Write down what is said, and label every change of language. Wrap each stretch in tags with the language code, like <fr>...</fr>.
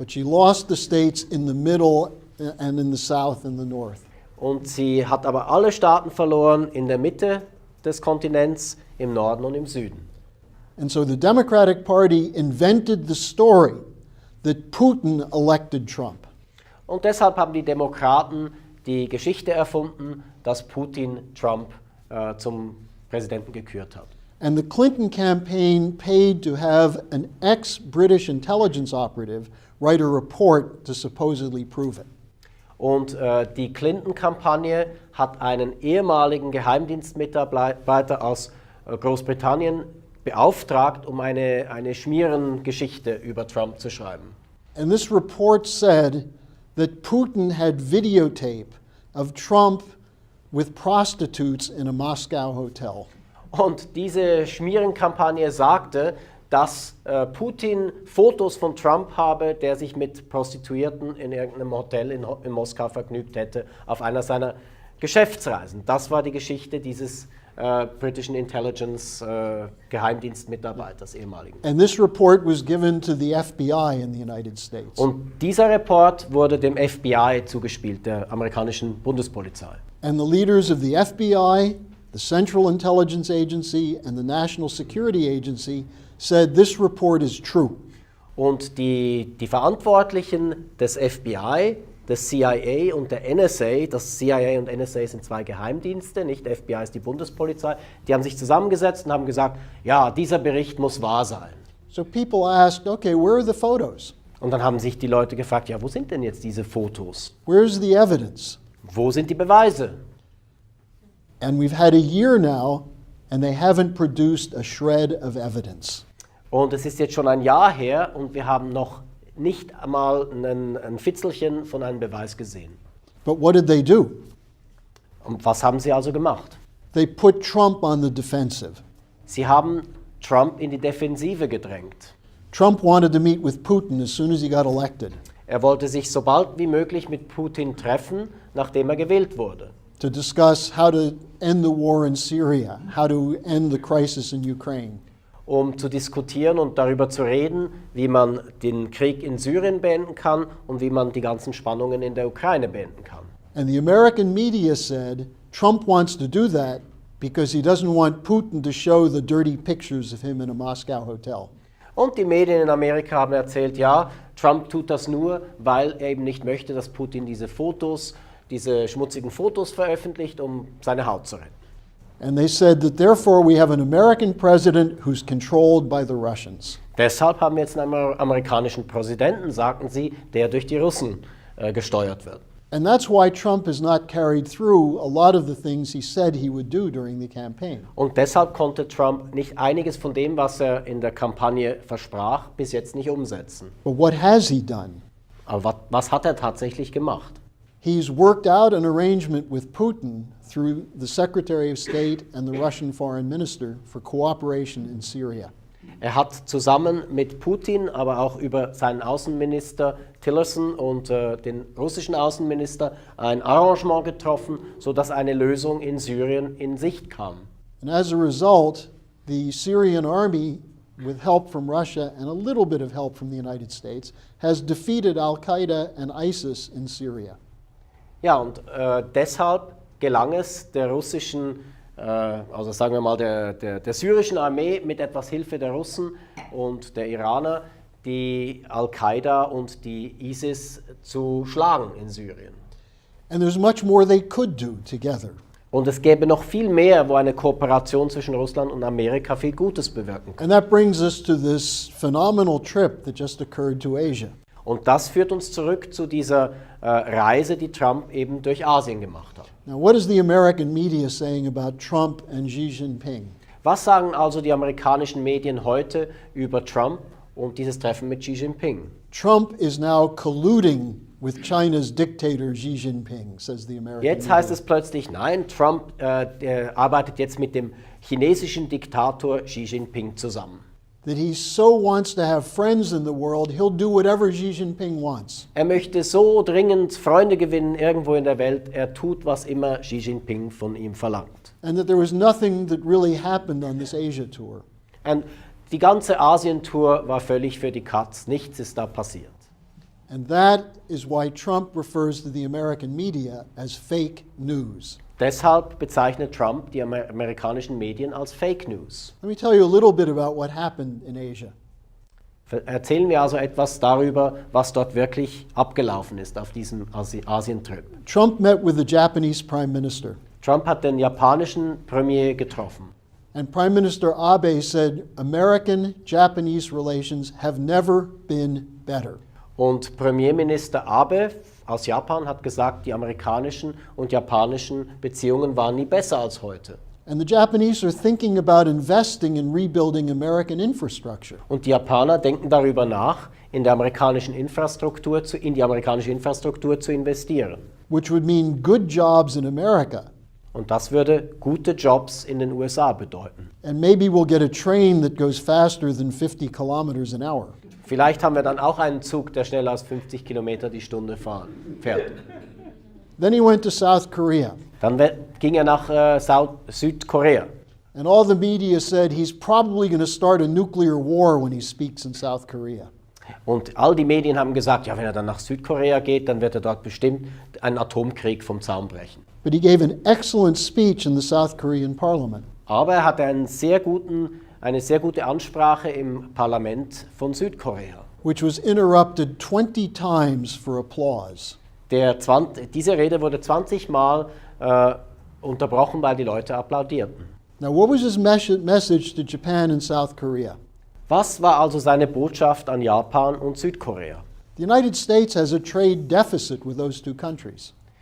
<en>But she lost the states in the middle and in the south and the north.</en> <de>Und sie hat aber alle Staaten verloren in der Mitte des Kontinents, im Norden und im Süden.</de> <en>And so the Democratic Party invented the story that Putin elected Trump.</en> <de>Und deshalb haben die Demokraten die Geschichte erfunden, dass Putin Trump zum Präsidenten gekürt hat.</de> <en>And the Clinton campaign paid to have an ex-British intelligence operative write a report to supposedly prove it.</en> <de>Und die Clinton-Kampagne hat einen ehemaligen Geheimdienstmitarbeiter aus Großbritannien beauftragt, um eine Schmierengeschichte über Trump zu schreiben.</de> <en>And this report said that Putin had videotape of Trump with prostitutes in a Moscow hotel.</en> <de>Und diese Schmierenkampagne sagte, dass Putin Fotos von Trump habe, der sich mit Prostituierten in irgendeinem Hotel in Moskau vergnügt hätte, auf einer seiner Geschäftsreisen. Das war die Geschichte dieses britischen Intelligence Geheimdienstmitarbeiters, ehemaligen.</de> <en>And this report was given to the FBI in the United States.</en> <de>Und dieser Report wurde dem FBI zugespielt, der amerikanischen Bundespolizei.</de> <en>And the leaders of the FBI, the Central Intelligence Agency, and the National Security Agency said this report is true.</en> <de>Und die Verantwortlichen des FBI, des CIA und der NSA, das CIA und NSA sind zwei Geheimdienste, nicht FBI ist die Bundespolizei, die haben sich zusammengesetzt und haben gesagt, ja, dieser Bericht muss wahr sein.</de> <en>So people asked, okay, where are the photos?</en> <de>Und dann haben sich die Leute gefragt, ja, wo sind denn jetzt diese Fotos?</de> <en>Where's the evidence?</en> <de>Wo sind die Beweise?</de> <en>And we've had a year now, and they haven't produced a shred of evidence.</en> <de>Und es ist jetzt schon ein Jahr her und wir haben noch nicht einmal ein Fitzelchen von einem Beweis gesehen.</de> <en>But what did they do?</en> <de>Und was haben sie also gemacht?</de> <en>They put Trump on the defensive.</en> <de>Sie haben Trump in die Defensive gedrängt.</de> <en>Trump wanted to meet with Putin as soon as he got elected</en> <de>Er wollte sich so bald wie möglich mit Putin treffen, nachdem er gewählt wurde,</de> <en>to discuss how to end the war in Syria, how to end the crisis in Ukraine.</en> <de>um zu diskutieren und darüber zu reden, wie man den Krieg in Syrien beenden kann und wie man die ganzen Spannungen in der Ukraine beenden kann.</de> <en>And the American media said Trump wants to do that because he doesn't want Putin to show the dirty pictures of him in a Moscow hotel.</en> <de>Und die Medien in Amerika haben erzählt, ja, Trump tut das nur, weil er eben nicht möchte, dass Putin diese schmutzigen Fotos veröffentlicht, um seine Haut zu retten.</de> <en>And they said that therefore we have an American president who's controlled by the Russians.</en> <de>Deshalb haben wir jetzt einen amerikanischen Präsidenten, sagten sie, der durch die Russen gesteuert wird.</de> <en>And that's why Trump has not carried through a lot of the things he said he would do during the campaign.</en> <de>Und deshalb konnte Trump nicht einiges von dem, was er in der Kampagne versprach, bis jetzt nicht umsetzen.</de> <en>But what has he done?</en> <de>Aber was hat er tatsächlich gemacht?</de> <en>He's worked out an arrangement with Putin through the Secretary of State and the Russian Foreign Minister for cooperation in Syria.</en> <de>Er hat zusammen mit Putin, aber auch über seinen Außenminister Tillerson und den russischen Außenminister ein Arrangement getroffen, sodass eine Lösung in Syrien in Sicht kam.</de> <en>And as a result, the Syrian army, with help from Russia and a little bit of help from the United States, has defeated Al-Qaeda and ISIS in Syria.</en> <de>Ja, und deshalb gelang es der russischen, also sagen wir mal der syrischen Armee mit etwas Hilfe der Russen und der Iraner, die Al-Qaida und die ISIS zu schlagen in Syrien.</de> <en>And there's much more they could do together.</en> <de>Und es gäbe noch viel mehr, wo eine Kooperation zwischen Russland und Amerika viel Gutes bewirken kann.</de> <en>And that brings us to this phenomenal trip that just occurred to Asia.</en> <de>Und das führt uns zurück zu dieser Reise, die Trump eben durch Asien gemacht hat.</de> <en>Now, what is the American media saying about Trump and Xi Jinping?</en> <de>Was sagen also die amerikanischen Medien heute über Trump und dieses Treffen mit Xi Jinping?</de> <en>Trump is now colluding with China's dictator Xi Jinping, says the American</en> <de>Jetzt heißt</de> <en>media.</en> <de>es plötzlich, nein, Trump der arbeitet jetzt mit dem chinesischen Diktator Xi Jinping zusammen.</de> <en>That he so wants to have friends in the world, he'll do whatever Xi Jinping wants.</en> <de>Er möchte so dringend Freunde gewinnen irgendwo in der Welt, er tut, was immer Xi Jinping von ihm verlangt.</de> <en>And that there was nothing that really happened on this Asia tour.</en> <de>Und die ganze Asien-Tour war völlig für die Katz, nichts ist da passiert.</de> <en>And that is why Trump refers to the American media as fake news.</en> <de>Deshalb bezeichnet Trump die amerikanischen Medien als Fake News.</de> <en>Let me tell you a little bit about what happened in Asia.</en> <de>Erzählen wir also etwas darüber, was dort wirklich abgelaufen ist auf diesem Asien-Trip.</de> <en>Trump met with the Japanese Prime Minister.</en> <de>Trump hat den japanischen Premier getroffen.</de> <en>And Prime Minister Abe said American-Japanese relations have never been better.</en> <de>Und Premierminister Abe aus Japan hat gesagt, die amerikanischen und japanischen Beziehungen waren nie besser als heute.</de> <en>And the Japanese are thinking about investing in rebuilding American infrastructure.</en> <de>Und die Japaner denken darüber nach, in die amerikanische Infrastruktur zu investieren.</de> <en>Which would mean good jobs in America.</en> <de>Und das würde gute Jobs in den USA bedeuten.</de> <en>And maybe we'll get a train that goes faster than 50 kilometers an hour.</en> <de>Vielleicht haben wir dann auch einen Zug, der schneller als 50 Kilometer die Stunde fährt.</de> <en>Then he went to South Korea.</en> <de>Dann ging er nach Südkorea.</de> <en>And all the media said he's probably going to start a nuclear war when he speaks in South Korea.</en> <de>Und all die Medien haben gesagt, ja, wenn er dann nach Südkorea geht, dann wird er dort bestimmt einen Atomkrieg vom Zaun brechen.</de> <en>But he gave an excellent speech in the South Korean parliament.</en> <de>Aber er hatte eine sehr gute Ansprache im Parlament von Südkorea.</de> <en>Which was interrupted 20 times for applause.</en> <de>Diese Rede wurde 20 Mal unterbrochen, weil die Leute applaudierten.</de> <en>Now, what was his message to Japan and South Korea?</en> <de>Was war also seine Botschaft an Japan und Südkorea?</de> <en>The United States has a trade deficit with those two countries.</en>